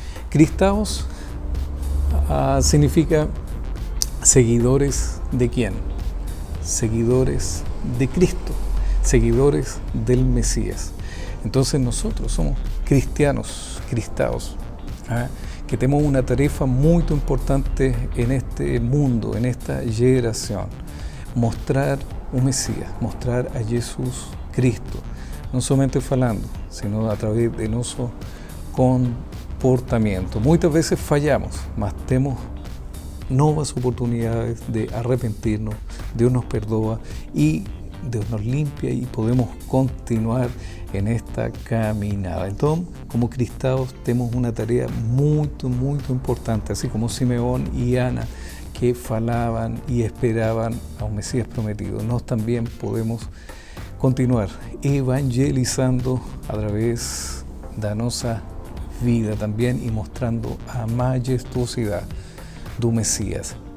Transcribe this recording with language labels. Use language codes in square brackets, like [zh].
[pt] Cristaos significa seguidores de quién? [es] Seguidores de Cristo, seguidores del Mesías. Entonces nosotros somos cristianos, cristaos, que tenemos una tarefa muy importante en este mundo, en esta generación. [pt] mostrar o Mesías, mostrar a Jesus Cristo, não somente falando, [es] sino a través de [pt] nosso comportamento. Muitas vezes fallamos, mas temos novas oportunidades de arrepentirnos, Deus nos perdoa e Deus [es] nos limpia [pt] e podemos continuar en esta caminada. Então, como cristãos, temos uma tarefa muito, muito importante, assim como Simeón e Ana, [es] que falaban y esperaban a un Mesías prometido. [pt] Nós también podemos continuar evangelizando a través da nossa vida también y mostrando a majestuosidade do Mesías.